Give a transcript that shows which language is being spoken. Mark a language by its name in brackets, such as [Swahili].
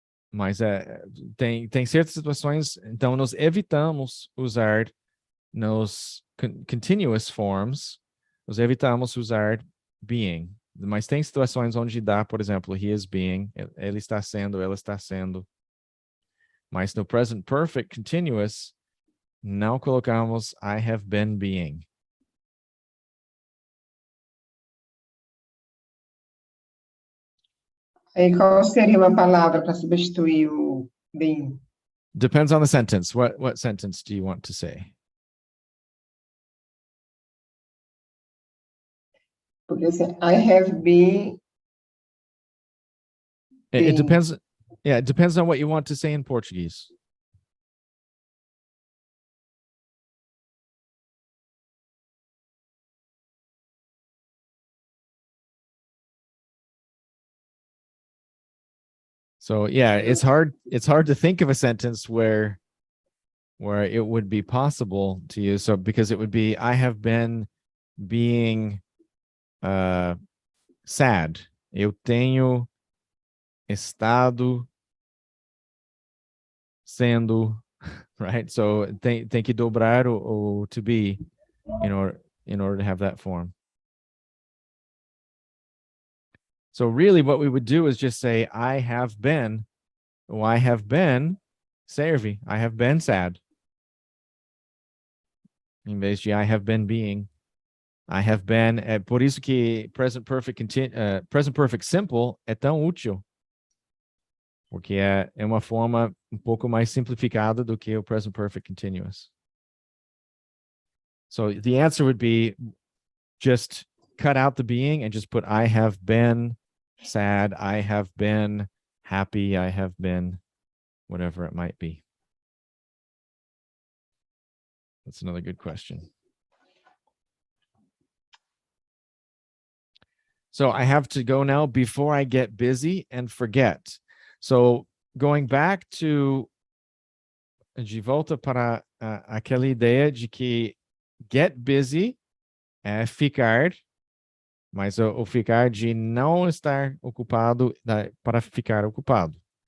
[Portuguese] Mas tem certas situações, então nós evitamos usar nos continuous forms, nós evitamos usar being. Mas tem situações onde dá, por exemplo, [English] he is being, [Portuguese] ele está sendo, ela está sendo. Mas no present perfect continuous, não colocamos [English] I have been being. [Portuguese] Aí, qual seria uma palavra para substituir o bem? [English] Depends on the sentence. What sentence do you want to say? [Portuguese] Porque assim, [English] I have been. It depends. Yeah, it depends on what you want to say in Portuguese. So yeah, it's hard to think of a sentence where it would be possible to use. So because it would be I have been being sad. [Portuguese] Eu tenho estado sendo, right? [English] So [Portuguese] tem que dobrar o [English] to be in order to have that form. So really what we would do is just say I have been. Oh, I have been serve. I have been sad. [Portuguese] Em vez de [English] I have been being. I have been. [Portuguese] Por isso que present perfect simple é tão útil. Porque é uma forma um pouco mais simplificada do que o present perfect continuous. [English] So the answer would be just cut out the being and just put I have been sad, I have been happy, I have been whatever it might be. That's another good question. So I have to go now before I get busy and forget. So going back to [Portuguese] de volta para aquela ideia de que get busy é ficar Mas o ficar de não estar ocupado para ficar ocupado.